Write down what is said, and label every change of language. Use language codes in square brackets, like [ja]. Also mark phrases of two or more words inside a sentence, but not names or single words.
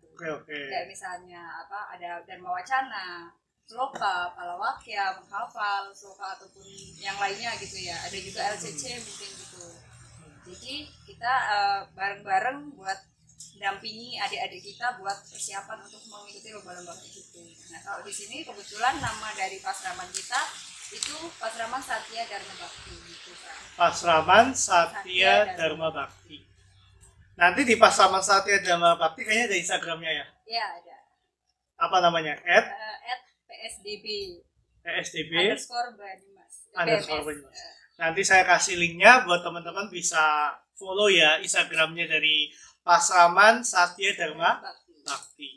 [id] Kayak misalnya ada Dharma Wacana, sloka, palawakya, menghafal sloka ataupun yang lainnya gitu ya. Ada juga LCC mungkin gitu. Jadi kita bareng-bareng buat dampingi adik-adik kita buat persiapan untuk mengikuti lomba-lomba gitu. Nah kalau di sini kebetulan nama dari pasraman kita itu Pasraman Satya Dharma Bakti gitu kan. Pasraman Satya Dharma Bakti. Nanti di Pasraman Satya Dharma Bakti kayaknya ada Instagramnya ya? Iya ada. Apa namanya? @PSDB _Banyumas. Nanti saya kasih linknya buat teman-teman bisa follow ya Instagramnya dari Pasraman Satya Dharma Bakti.